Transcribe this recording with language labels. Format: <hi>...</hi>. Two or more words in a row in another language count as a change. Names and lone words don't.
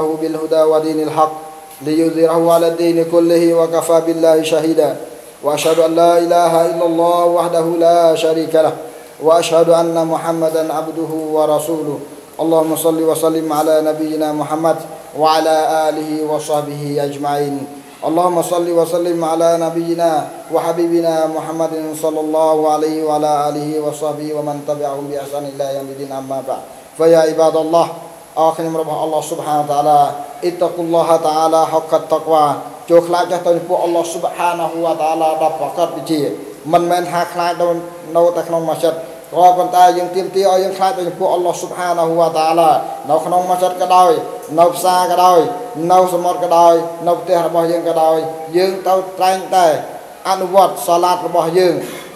<ar>بالهدى ودين الحق ليظهره على الدين كله وكفى بالله شهيدا وأشهد أن لا إله إلا الله وحده لا شريك له وأشهد أن محمدا عبده ورسوله اللهم صل وسلم على نبينا محمد وعلى آله وصحبه أجمعين اللهم صل وسلم على نبينا وحبيبنا محمد صلى الله عليه وعلى آله وصحبه ومن تبعهم بإحسان إلى يوم الدين أما بعد فيا عباد الله آخر رب الله سبحانه وتعالى اتقوا الله تعالى حق التقوى</ar> <km>ចូលខ្លាចចាស់ទៅពួក</km> <ar>الله سبحانه وتعالى</ar> <km>ដល់ប្រកបវិជាមិនមែនថាខ្លាចនៅតែក្នុងម៉ាស៊ីតក៏ប៉ុន្តែយើងទាមទារឲ្យយើងខ្លាចទៅពួកអល់ឡោះ</km> <ar>سبحانه وتعالى</ar> <km>នៅក្នុងម៉ាស៊ីតក៏ដោយនៅផ្សារក៏ដោយនៅសមុទ្រក៏ដោយនៅផ្ទះរបស់យើងក៏ដោយយើងត្រូវតែងតែអនុវត្តសាឡាតរបស់យើងគោ</km>